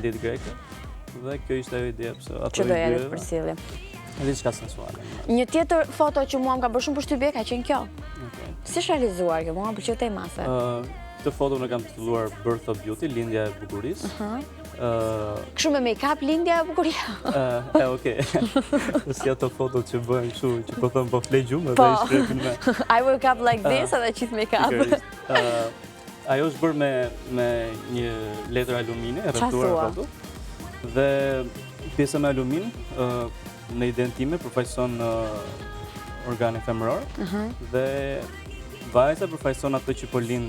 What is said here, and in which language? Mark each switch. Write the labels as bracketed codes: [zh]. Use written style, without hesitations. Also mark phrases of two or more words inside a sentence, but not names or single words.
[sq] Dhe kjo ishte ajo ide pse ato që doja të përcjellim. Diçka sensuale. Një tjetër foto që mua më ka bërë shumë përshtypje ka qenë kjo. Okej. Si është realizuar kjo? Mua më pëlqeu te mase. Këtë foto në kam titulluar Birth of Beauty, lindja e bukurisë. Kështu me make-up lindja e bukuria. Okej. Si ato foto që bëhen kështu, që po thon po flej gjumë dhe i shkrepin me. [en] I woke up like this [sq] edhe gjithë make-up. Ajo është bërë me një letër alumine, e rrethuar foto. Dhe pjesa me alumin në idenë time përfaqëson organin femëror dhe vajza përfaqëson ato që po lind.